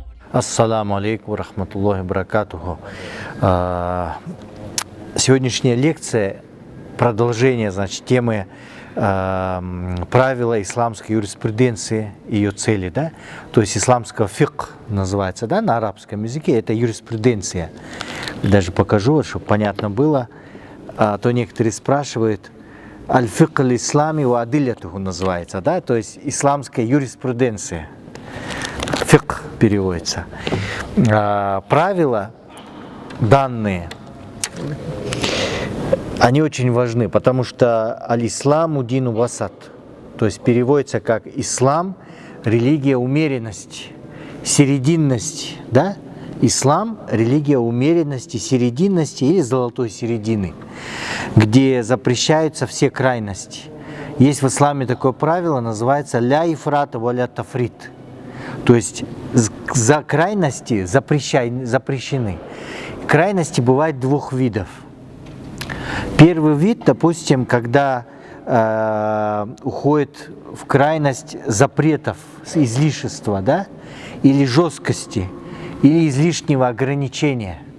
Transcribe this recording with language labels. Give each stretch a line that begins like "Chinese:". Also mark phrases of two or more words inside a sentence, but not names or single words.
Arabic: السلام عليكم رحمة الله بركاته.
Russian: Сегодняшняя лекция – продолжение, темы правила исламской юриспруденции и ее цели, да? То есть исламского фикх называется, да, на арабском языке, это юриспруденция. Даже покажу, чтобы понятно было. То некоторые спрашивают,
Arabic: الفقه الإسلامي وأدلته
Russian: называется, да, то есть исламская юриспруденция. Фикх переводится. Правила данные, они очень важны, потому что
Arabic: الإسلام دين وسط,
Russian: то есть переводится как ислам, религия умеренности, серединности, да? Ислам, религия умеренности, серединности или золотой середины, где запрещаются все крайности. Есть в исламе такое правило, называется
Arabic: لا إفراط ولا تفريط.
Russian: То есть за крайности запрещены. Крайности бывают двух видов. Первый вид, допустим, когда уходит в крайность запретов, излишества, да, или жесткости, или излишнего ограничения.